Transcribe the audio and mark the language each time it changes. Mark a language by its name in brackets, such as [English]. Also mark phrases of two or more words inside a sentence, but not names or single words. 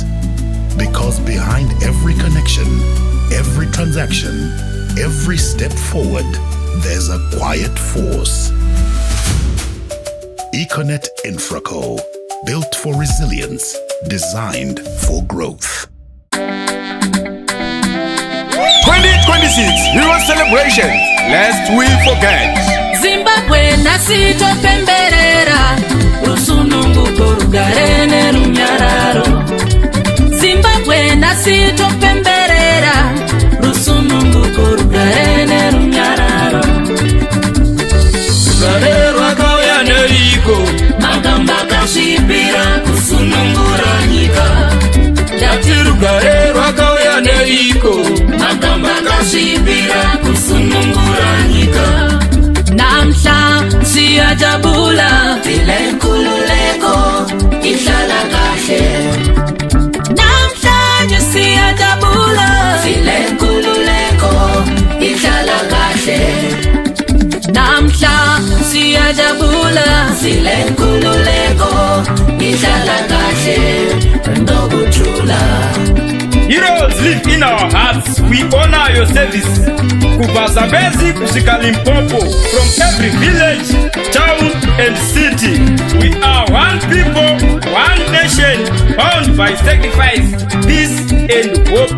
[English] Because behind every connection, every transaction, every step forward, there's a quiet force. Econet Infraco, built for resilience, designed for growth. 2026 Hero Celebration, lest we forget. [Shona] Zimbabwe nasito pemberera, rusununguko rugarene runyararo. Zimbabwe nasito pemberera, rusununguko rugarene runyararo. Rugarero akauya neriko, magamba kashipira kusunungura nyika. Yati rugarero akauya neriko, magamba kashipira kusunungura nyika. [North Ndebele] Namhla siyajabula, vile nkululeko ihlala kahle. Namhlanje siyajabula, vile nkululeko ihlala kahle. Namhla siyajabula, vile nkululeko ihlala kahle. Ndokuthula. [English] Heroes live in our hearts. We honor your service. [Shona] Kubazabezi kusika [English] Limpopo. From every village, town and city. We are one people, one nation, bound by sacrifice, peace and hope.